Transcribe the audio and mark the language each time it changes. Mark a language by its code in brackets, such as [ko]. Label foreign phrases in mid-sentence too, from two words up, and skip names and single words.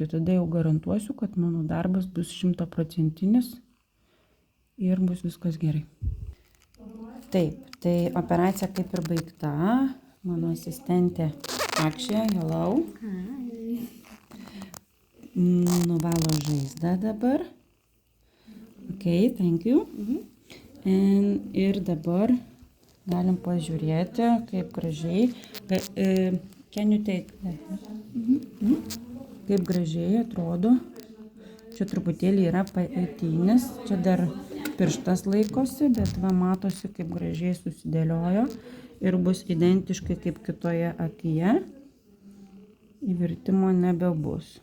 [lt] Tada jau garantuosiu, kad mano darbas bus 100% ir bus viskas gerai. Taip, tai operacija kaip ir baigta. Mano asistentė Akšė, hello. Nuvalo žaizdą dabar. [en] Ok, thank you. [lt] Ir dabar galim pažiūrėti, kaip gražiai. [en] Can you take that? [lt] Kaip gražiai atrodo. Čia truputėlį yra paėtynis. Čia dar pirštas laikosi, bet va matosi, kaip gražiai susidėliojo. Ir bus identiškai kaip kitoje akyje. Įvirtimo nebebus.